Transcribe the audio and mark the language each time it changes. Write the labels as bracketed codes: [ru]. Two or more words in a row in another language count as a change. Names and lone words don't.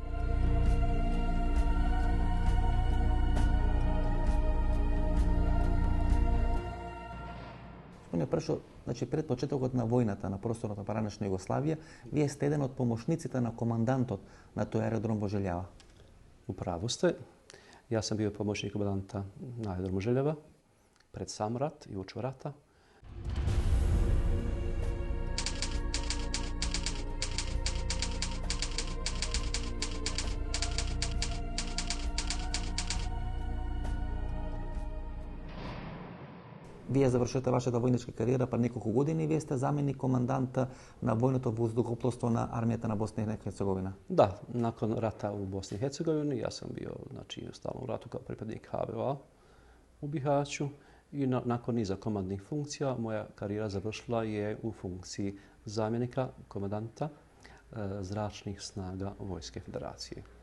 [mk] Прашо, значи пред почетокот на војната на просторот на поранешна Југославија, вие сте еден од помошниците на командантот на тој аеродром во Желјава. [hr] Upravo ste. Ja sam bio pomoćnik komandanta na aerodromu Željeva pred sam rat i uoči rata. [mk] Вие завршете вашата војничка кариера пред неколку години и вие сте заменик команданта на војното воздухопловство на армијата на Босна и Херцеговина. [hr] Da, nakon rata u Bosni i Hercegovini ja sam bio u stalnom ratu kao pripadnik HVO u Bihaću i nakon niza komandnih funkcija moja karijera završila je u funkciji zamjenika komandanta zračnih snaga Vojske Federacije.